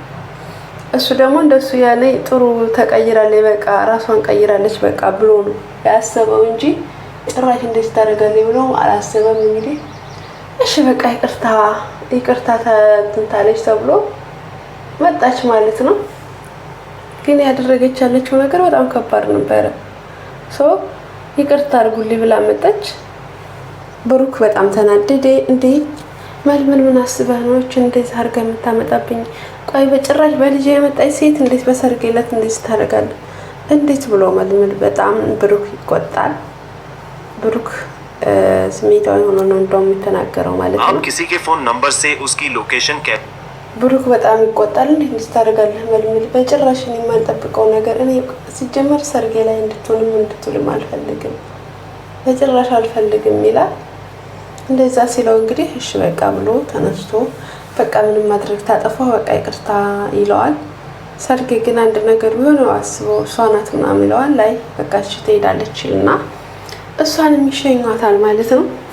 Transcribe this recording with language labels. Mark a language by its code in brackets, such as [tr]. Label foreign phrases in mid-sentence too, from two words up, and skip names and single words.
[am] እሱ ደግሞ እንደሱ ያኔ ጥሩ ተቀይራለች በቃ ራሷን ቀይራለች በቃ ብሎ ነው ያሰበው እንጂ ጭራሽ እንደዚህ ታደርጋለች ብሎ አላሰበም። እንግዲህ እሺ በቃ ይቅርታ ተንታለች ተብሎ መጣች ማለት ነው። ግን ያደረገች ያለችው ነገር በጣም ከባድ ነበረ። ይቅርታ አድርጉልኝ ብላ መጣች። ብሩክ በጣም ተናደደ። እንዴ መልመል ምን አስበህ ነው እንደዚህ አድርገህ የምታመጣብኝ? ቆይ በጭራሽ በልጅ የመጣች ሴት እንዴት በሰርግ ዕለት እንዴት ታደርጋለህ? እንዴት ብሎ መልመል በጣም ብሩክ ይቆጣል። ብሩክ ስሜታዊ ሆኖ ነው እንደውም የሚተናገረው ማለት ነው። [hi] किसी के फोन नंबर से उसकी लोकेशन क्या [am] ብሩክ በጣም ይቆጣል። እንዴት ታደርጋለህ መልመል? በጭራሽ እኔ የማልጠብቀው ነገር እኔ ሲጀመር ሰርጌ ላይ እንድትውልም አልፈልግም፣ በጭራሽ አልፈልግም ይላል። እንደዛ ሲለው እንግዲህ እሺ በቃ ብሎ ተነስቶ በቃ ምንም ማድረግ ታጠፋው በቃ ይቅርታ ይለዋል። ሰርጌ ግን አንድ ነገር ቢሆን አስበው እሷ ናት ምናምን ይለዋል። ላይ በቃ እሺ ትሄዳለች እና እሷን የሚሸኟታል ማለት ነው።